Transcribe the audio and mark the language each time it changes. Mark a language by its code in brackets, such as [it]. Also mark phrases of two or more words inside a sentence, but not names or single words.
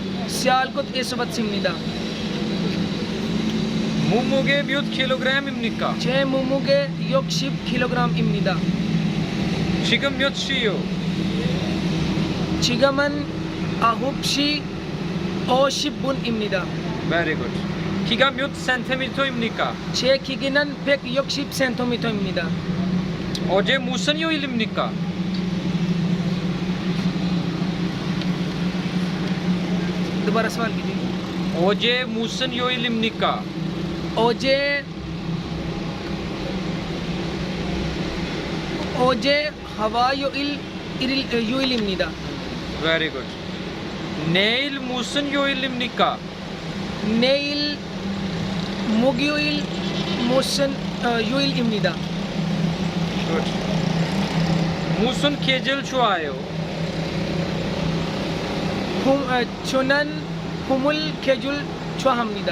[ko] 시알콧에서 왔습니다. 몸무게 몇 킬로그램입니까? 제 몸무게 60kg입니다. 지금 몇 시요? 지금은 9시 50분입니다. [en] Very good. [ko] 키가 몇 센티미터입니까? 제 키기는 160cm입니다. 어제 무슨 요일입니까? [hi] दोबारा सवाल कीजिए. [ko] 어제 무슨 요일입니까? 어제 화요일입니다. [en] Very good. [ko] 내일 무슨 요일입니까? 내일 목요일 무슨 요일입니다. Good. 무슨 계절 좋아요? 저는 봄을 계절 좋아합니다.